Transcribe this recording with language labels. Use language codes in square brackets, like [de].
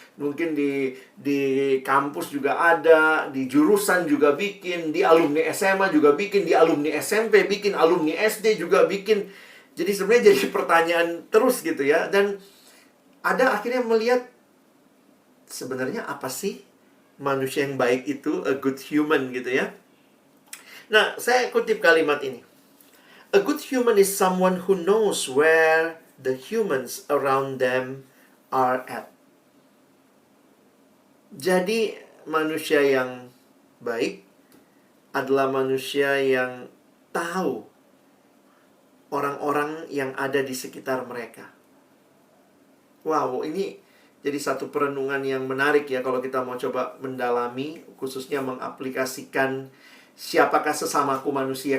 [id] Mungkin di kampus juga ada, di jurusan juga bikin, di alumni SMA juga bikin, di alumni SMP bikin, alumni SD juga bikin. Jadi sebenarnya jadi pertanyaan terus gitu ya. Dan ada akhirnya melihat sebenarnya apa sih manusia yang baik itu, [en] a good human [id] gitu ya. Nah, saya kutip kalimat ini. [en] A good human is someone who knows where the humans around them are at. [id] Jadi, manusia yang baik adalah manusia yang tahu orang-orang yang ada di sekitar mereka. Wow, ini jadi satu perenungan yang menarik ya kalau kita mau coba mendalami, khususnya mengaplikasikan siapakah sesamaku manusia.